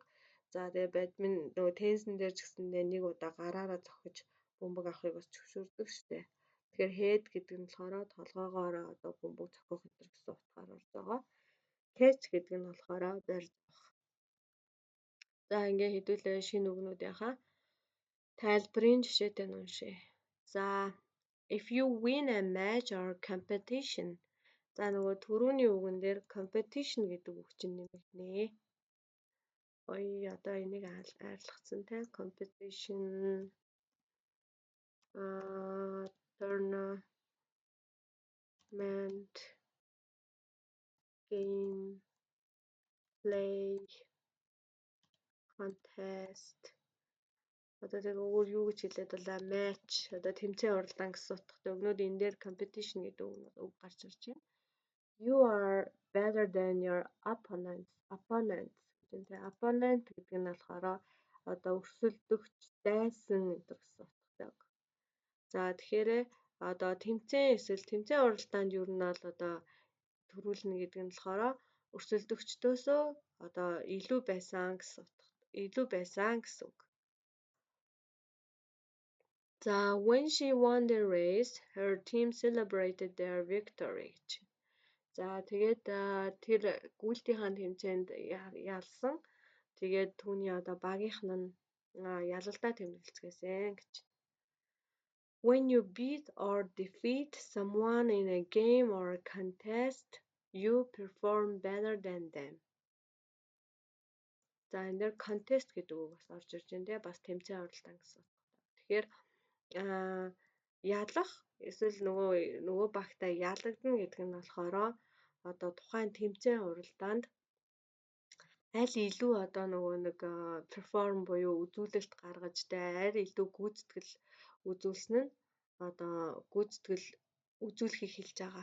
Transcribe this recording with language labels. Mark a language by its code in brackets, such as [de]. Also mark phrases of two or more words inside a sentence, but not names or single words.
[mn] За тэгээ бадминтон нөгөө теннисн дээр ч гэсэндээ нэг удаа гараараа цохиж бөмбөг авахыг бас зөвшөөрдөг штэ. Тэгэхээр head гэдэг нь болохоор толгоогоороо одоо бөмбөг цохих гэсэн утгаар орж байгаа. Catch гэдэг нь болохоор барьж авах. За ингээ хэдүүлээ шинэ үгнүүдийнхаа тайлбарын жишээтэй нь уншъя. [en] За if you win a match or competition. [mn] За нөгөө түрүүний үгэн дээр competition гэдэг үг чинь нэмэгдэнэ. Одоо энийг айрлахсан те [en] competition tournament game play contest [mn] одоо тэгээ өөр юу гэж хэлээд байлаа match одоо тэмцээн уралдаан гэсэн утгатай өгнүүд энэ дээр competition гэдэг үг гарч ирж байна. [en] You are better than your opponent. [mn] Opponent гэдэг нь болохоор одоо өрсөлдөгч, дайсан гэдэг гэсэн утгатай үг. За тэгэхээр одоо тэмцээн эсвэл тэмцээн уралдаанд юу нь бол одоо төрүүлнэ гэдэг нь болохоор өрсөлдөгчдөөсөө одоо илүү байсан гэсэн үг. [en] За when she won the race, her team celebrated their victory. [mn] За тэгээд тэр гүйлтийнхаа тэмцээнд ялсан. Тэгээд түүний одоо багийнх нь ялалдаа тэмдэглэцгээсэн гэж. [en] When you beat or defeat someone in a game or a contest, you perform better than them. [mn] За энэ дээр contest гэдэг үг бас орж ирж байна те бас тэмцээн уралдаан гэсэн. Тэгэхээр ялах эсвэл нөгөө багтаа ялагдана гэдэг нь болохоор одоо тухайн тэмцээн уралдаанд аль илүү одоо нөгөө нэг перформ буюу үзүүлэлт гаргаж аль илүү гүйцэтгэл үзүүлсэн нь одоо гүйцэтгэл үзүүлэхийг хэлж байгаа.